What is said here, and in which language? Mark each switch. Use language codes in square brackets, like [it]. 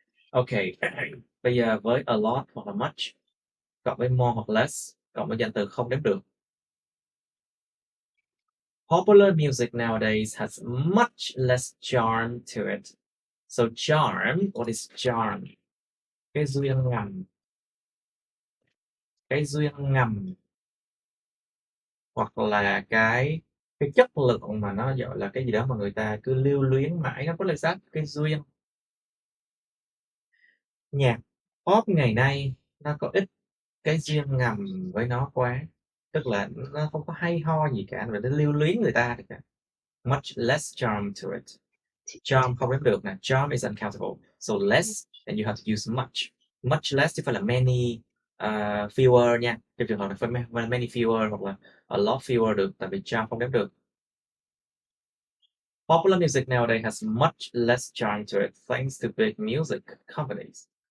[vi] Ok, bây giờ với a lot hoặc là much, cộng với more hoặc less, cộng với danh từ không đếm được. [en] Popular music nowadays has much less charm to it. So charm, what is charm? [vi] Cái duyên ngầm. Cái duyên ngầm. Hoặc là cái chất lượng mà nó gọi là cái gì đó mà người ta cứ lưu luyến mãi, nó có là sát cái duyên. Nhạc pop ngày nay nó có ít cái duyên ngầm với nó quá, tức là nó không có hay ho gì cả, mà nó lưu luyến người ta cả. [en] Much less charm to it. [vi] Charm không đếm được nè, [en] charm is uncountable, so less and you have to use much. [vi] Much less chứ phải là many fewer nha, trong trường hợp này phải many fewer hoặc là a lot fewer được, tại vì charm không đếm được. [en] Popular music nowadays has much less charm to it thanks to big music companies.